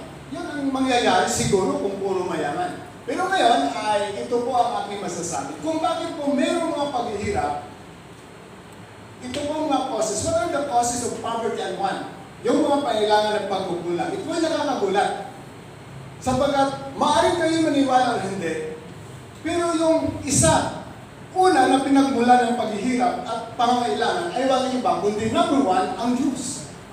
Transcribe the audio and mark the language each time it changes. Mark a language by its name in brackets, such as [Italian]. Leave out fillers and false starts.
[Filipino] Yun ang mangyayari siguro kung puro mayaman. Pero ngayon ay ito po ang aking masasabi. Kung bakit po mayroong mga paghihirap, ito po ang mga causes. [English] What are the causes of poverty and want? [Filipino] Yung mga pangailangan ng pagkukulang. Ito ay nakakagulat. Sapagkat maaaring kayo maniwala o hindi. Pero yung isa, una na pinagmulan ng paghihirap at pangangailangan ay walang iba, kundi number one, ang Diyos.